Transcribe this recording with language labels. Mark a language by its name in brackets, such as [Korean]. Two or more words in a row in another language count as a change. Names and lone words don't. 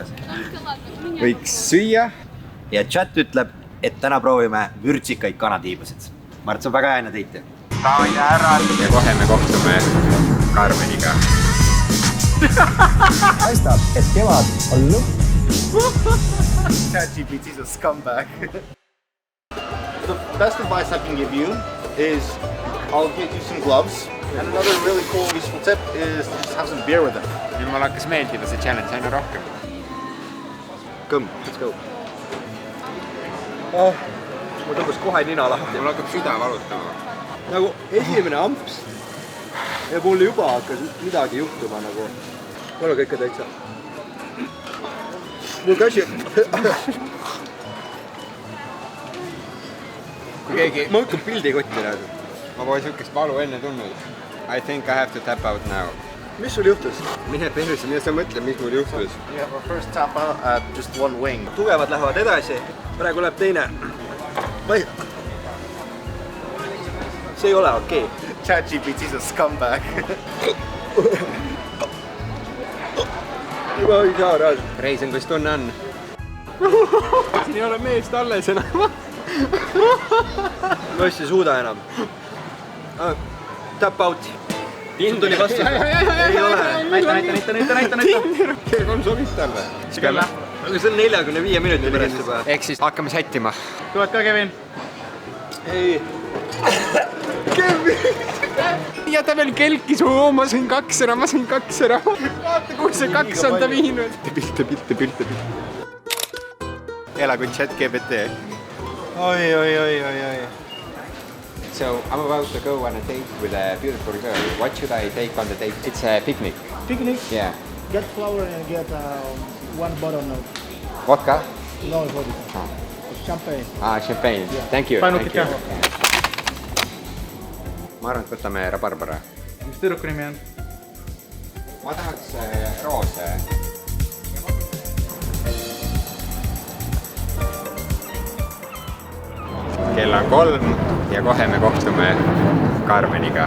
[Estonian] Võiks süüa. Ja chat ütleb, et täna proovime vürtsikaid kanatiibusid. Ma arvan, et see on väga ääne teit. daamid ja härrad. Ja kohe me kohtume Karmeniga. Paistab, et kevad on lõpp. [English] ChatGPT is a scumbag. The best advice I can give you is I'll get you some gloves. And another really cool useful tip is to just have some beer with them. [Estonian] Nüüd mulle hakkas meeldima see challenge aina rohkem. Kõmm, [English] let's go. [Estonian] Oh, mul tõmbas kohe nina lahti. Mul hakkab süda valutama. Nagu esimene amps. Ja mul juba hakkas midagi juhtuma nagu. Mul on kõike täitsa. Mul käsi... Kui keegi... Ma hakkan pildi kotti näed. Ma pole sihukest valu enne tulnud. [English] I think I have to tap out now. [Estonian] Mis sul juhtus? Mine perse, mida sa mõtled, mis mul juhtus? [English] You have a first tap out at just one wing. [Estonian] Tugevad lähevad edasi. Praegu läheb teine. See ei ole okei. [English] ChatGPT is a scumbag. [Estonian] Juba ei saa raad. Reisen, kus tunne on? Siin ei ole meest alles enam. Ma just ei suuda enam. [English] Tap out. [Estonian] Sul tuli vastu. Ei ole. Näita. Kell on sobib talle. Aga see on 45 minuti pärast juba. Ehk siis hakkame sättima. Tuled ka, Kevin? Ei. Kevin! Ja ta veel kelkis, ma sain 2 ära. Vaata, kuhu see 2 on ta viinud. Pilte. Elagu ChatGPT. Oi. [English] So I'm about to go on a date with a beautiful girl. What should I take on the date? It's a picnic. Picnic? Yeah. Get flour and get one bottle of Vodka? no vodka. Champagne. Champagne. Yeah. Thank you. [Estonian] Painukit jah. Ma arvan, et võtame rabarbara. Mis tüdruku nimi on? Ma tahaks roose. Kell on 3 ja kohe me kohtume Karmeniga.